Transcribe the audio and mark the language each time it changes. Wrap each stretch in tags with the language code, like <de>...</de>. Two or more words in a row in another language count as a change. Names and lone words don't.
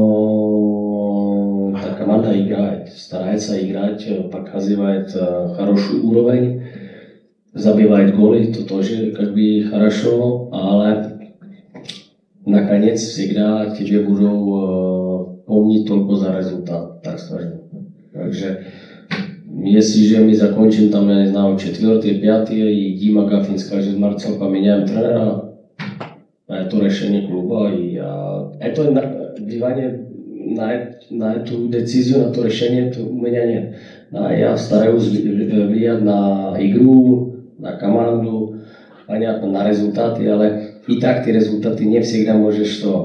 <ru>но та команда играет, старается играть, показывает хороший уровень, забивает голы, это тоже как бы хорошо, ale наконец всегда тебе будут помнить только за результат, так скажем.</ru> <cs>Takže jestliže my</cs> <ru>закончим там, я не знаю, 4., 5. и Дима Гафин скажет, Марцел, поменяем тренера, это решение клуба, и это влияние на эту децизию, на то решение у меня нет. Да, я стараюсь влиять на игру, на команду, понятно, на результаты, ale и так ты результаты не всегда можешь что.</ru>